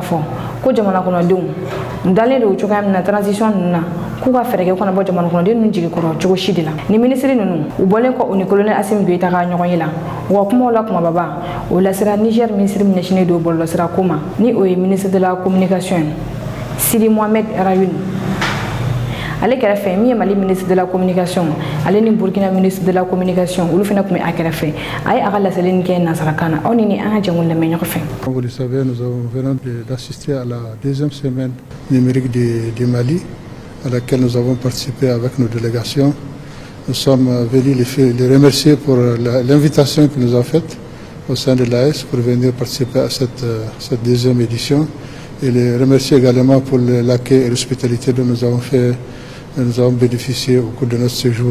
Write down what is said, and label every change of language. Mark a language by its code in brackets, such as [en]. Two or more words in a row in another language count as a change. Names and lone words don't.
[bm] fo ko jamana kono dum ndale do chogamna transition na ku ka fereke kono bo jamana kono de nun jigi koro chogo shidila ni ministre nunu u bolen ko oni colonel Assimi Goïta ka nyogon yila wa kuma la kuma baba o la sera Niger [fr] ministre national [bm] do bollo sera kuma ni o [fr] ministre de la communication [bm] Sidi Mohamed Rayoun ale kera fe mi Mali [fr] ministre de la communication [bm] ale ni Burkina [fr] ministre de la communication [bm] ulu fena kuma akera fe ay akala selen ke nasarakana oni ni anga jangul le meño fe. [fr] Comme vous le savez, nous venons d'assister à la deuxième semaine numérique du Mali à laquelle nous avons participé avec nos délégations Nous sommes venus les remercier pour l'invitation qu'ils nous ont faite au sein de l'AES pour venir participer à cette deuxième édition et les remercier également pour l'accueil et l'hospitalité dont nous avons bénéficié au cours de notre séjour.